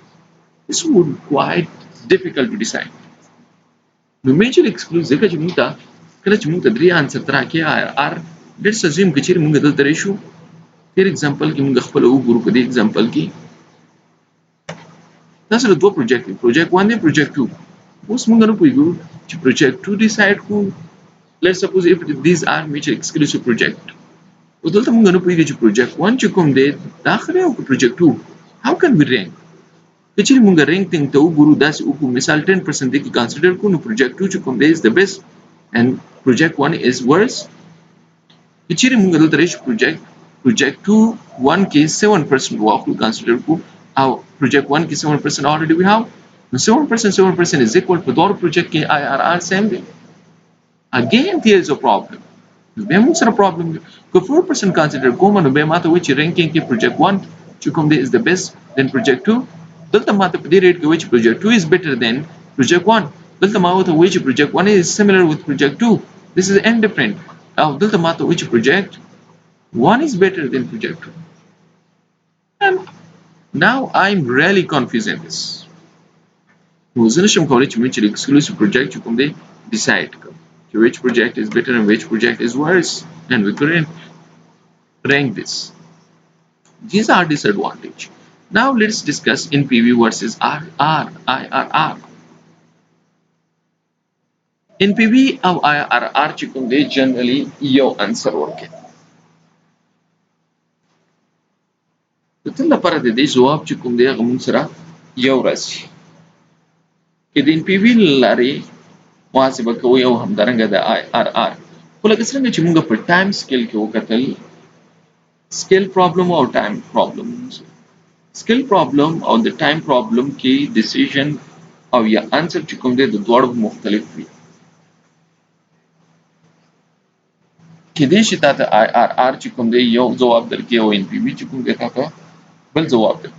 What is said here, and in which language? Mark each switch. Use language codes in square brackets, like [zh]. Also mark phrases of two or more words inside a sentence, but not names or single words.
[en] This would be quite difficult to decide. [ps] نو [en] mutually exclusive [ps] ځکه چې موږ ته کله چې موږ ته درې answer ته راکړي IRR [en] let's assume [ps] که چیرې موږ دلته راشو تیر example کې موږ خپله وګورو په دې example کې دا سره دوه project دي project 1 دی project 2 اوس موږ نه پوهېږو چې project 2 decide کړو [en] let's suppose if these are mutually exclusive project [ps] اوس دلته موږ نه پوهېږو چې project 1 چې کوم دی دا ښه دی او که project 2 [en] how can we rank [ps] که چیرې موږ رینک ته وګورو داسې وکړو مثال 10% دی کې کنسیډر کړو نو project 2 چې کوم دی [en] is the best and project 1 is worse. [ps] که چیرې موږ دلته راشو project 2 1 کې 7% واخلو کنسیډر کړو او project 1 کې 7% [en] already we have [ps] نو 7% [en] is equal [ps] په دوه project کې IRR same دی. [en] Again there is a problem. [ps] بیا موږ سره problem دی که 4% کنسیډر کوم نو بیا ماته وایي چې رینکینګ کې project 1 چې کوم دی [en] is the best then project [ps] 2 دلته ماته په دې ریټ کې وایي چې [en] project 2 is better than project 1 [ps] دلته ما ورته وایي چې [en] project 1 is similar with project 2 this is indifferent [ps] او دلته ماته وایي چې [en] project 1 is better than project 2 and now I'm really confused in this [ps] نو زه نشم کولی چې [en] mutually exclusive project [ps] چې کوم دی decide کړم چې [en] which project is better and which project is worse and we couldn't rank this. These are disadvantages. Now let's discuss NPV versus IRR. [ps] NPV او IRR چې کوم دی generally یو answer ورکوي. د تل لپاره د دې ځواب چې کوم دی هغه موږ سره یو راځي. که د NPV لارې محاسبه کوي او همدارنګه د IRR خو لکه څنګه چې موږ په [en] time scale [ps] کې وکتل [en] scale problem [ps] او [en] time problem scale problem [ps] او د [en] time problem [ps] کې ډیسیژن او یا انسر چې کوم دی د دواړو مختلف وي کېدای شي تاسو IRR چې کوم دی یو ځواب درکړي او NPV چې کوم دی تاسو بل ځواب درکړي.